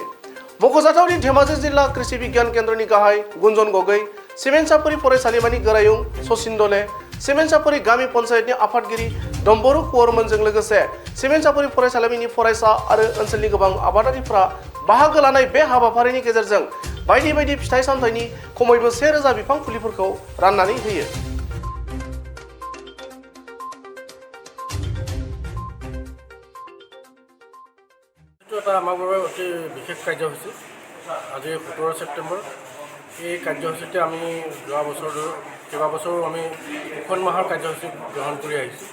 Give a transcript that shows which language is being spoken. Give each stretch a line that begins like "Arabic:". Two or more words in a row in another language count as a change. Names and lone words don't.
Bodo: मख'जाथावदि धेमाजि जिल्ला कृषि बिगियान केन्द्रनि गाहाय गुन्जन गगৈ, सिमेन्टसापुरि फरायसालिमानि गोरायुं सचिन दले, सिमेन्टसापुरि गामि पन्चायतनि आफादगिरि डम्बरू कुवरमोनजों लोगोसे सिमेन्टसापुरि फरायसालिमानि फरायसा आरो ओनसोलनि गोबां आबादारिफ्रा बाहागो लानाय बे हाबाफारिनि गेजेरजों बायदि बायदि फिथाइ सामथाइनि खमैबो 1000 बिफां फुलिफोरखौ राननानै होयो।
Assamese: এটা আমাৰ বাবে অতি বিশেষ কাৰ্যসূচী। আজি 17 ছেপ্টেম্বৰ। এই কাৰ্যসূচীতে আমি যোৱা বছৰ কেইবাবছৰো আমি সুখন মাহৰ কাৰ্যসূচী গ্ৰহণ কৰি আহিছোঁ।